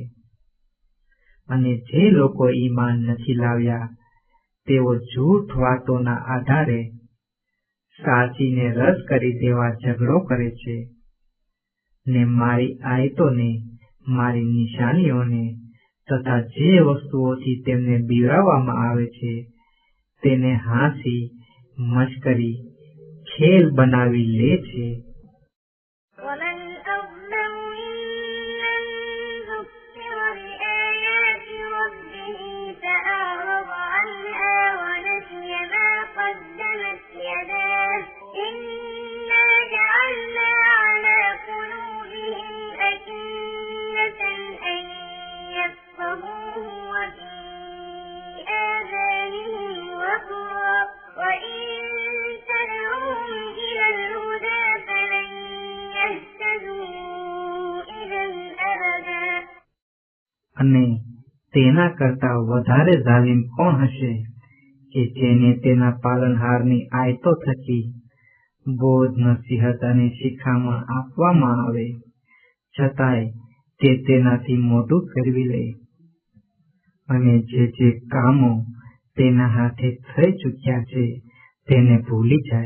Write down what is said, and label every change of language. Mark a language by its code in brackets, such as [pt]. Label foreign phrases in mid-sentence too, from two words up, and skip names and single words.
[gu] અને જે લોકો ઈમાન નથી લાવ્યા તેઓ જૂઠ વાતોના આધારે સાચીને રદ કરી દેવા ઝઘડો કરે છે, ને મારી આયતોને, મારી નિશાનીઓને તથા જે વસ્તુઓથી તેમને બીવરાવવામાં આવે છે તેને હાંસી, મશ્કરી, ખેલ બનાવી લે છે. [ar] ومن أظلم ممن ذكر بآيات ربه فأعرض عنها ونسي ما قدمت يداه إنا جعلنا على قلوبهم أكنة أن يفقهوه وفي آذانهم وقرا وإن تدعوهم إلى الهدى فلن يهتدوا إذا أبدا. [gu] અને તેના કરતા વધારે ઝાલિમ કોણ હશે કે જેને તેના પાલનહારની આયતો થકી બોધ, નસીહત અને શિખામણ આપવામાં આવે, છતાંય તે તેનાથી મોઢું ફેરવી લે અને જે કામો તેના હાથે થઈ ચૂક્યા છે તેને ભૂલી જાય.